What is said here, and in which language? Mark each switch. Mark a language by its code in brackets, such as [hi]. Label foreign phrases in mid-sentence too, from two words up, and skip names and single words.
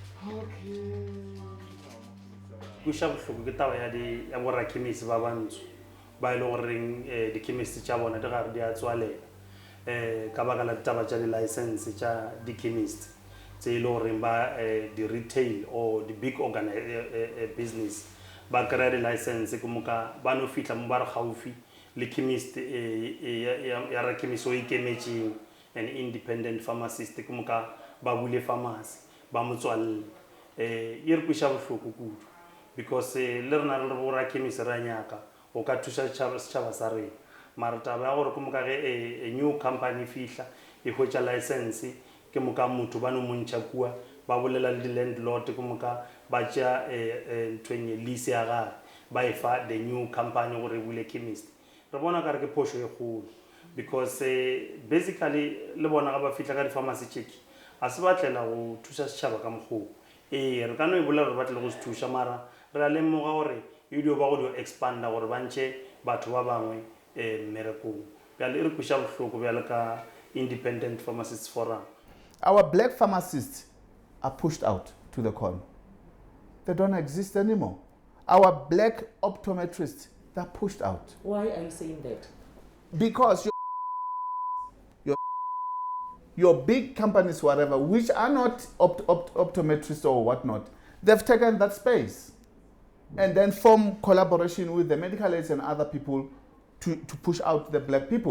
[nso] Kuša bohloko ke taba ya borakhemisi ba bantsho ba ile goreng dikhemisi tša bona di gare di a tswalela. Ka baka la taba tša di-license tša di-chemist tse ile goreng ba di-retail or di- [en] big business [nso] ba kry-a di-license ke moka ba no fitlha mo ba re gaufi le chemist ya ra chemist o ikemetšeng [en] an independent pharmacist [nso] ke moka ba bule pharmacy ba mo tswalle e re kwiša bohloko kudu because le rena re bora chemist ra nyaka o ka thuša setšhaba sa rena mara taba ya gore ke moka ge [en] a new company [nso] fihla e hwetša license ke moka motho ba no montšha kua ba bolela le di-landlord ke moka ba tšea ntwenye lease ya gare ba e fa [en] the new company [nso] gore e bule chemist re bona ka re ke phošo e kgolo [en] because basically [nso] le bona ga ba fihla ka di-pharmacy check a se batlela go thuša setšhaba ka mokgoo re ka no e bolela gore ba tle go se thuša mara re a lemoga gore e dio ba go dio expanda gore ba ntšhe batho ba bangwe mmerekong bjale e re kwiša bohloko bjale ka Independent Pharmacists Forum. [en] Our black pharmacists are pushed out to the corner. They don't exist anymore. Our black optometrists, they're pushed out. Why are you saying that? Because your big companies, whatever, which are not optometrists or whatnot, they've taken that space and then form collaboration with the medical aids and other people to push out the black people.